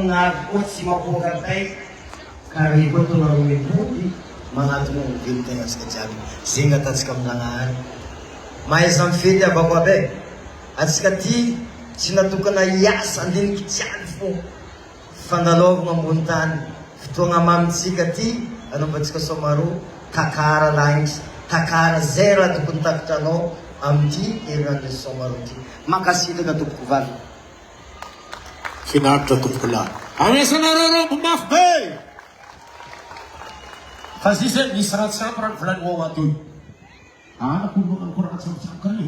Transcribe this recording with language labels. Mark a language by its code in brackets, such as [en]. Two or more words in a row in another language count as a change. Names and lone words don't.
[mg] navy koa tsy mapoaka tay karaha koa taonareo miboky manatona ny velon-tegna atsika jiaby zegny atatsika amin'Agnahary mahaiza mifety abako abe atsika ty tsy natokana hiasa andiniky jiaby fo fandalaovana ambony tany fotoagna mamitsika ty anaovantsika somaro takara lagnitsy takara zay raha tokony takatranao amin'ity herinandro somaro ty makasitraka tompoko vavy finaritra tompoko lahy amesanareo rombo mafy be fa zay misy raha tsy ampy raha volaniao atoy nakolonao koa raha tsamotsamoka re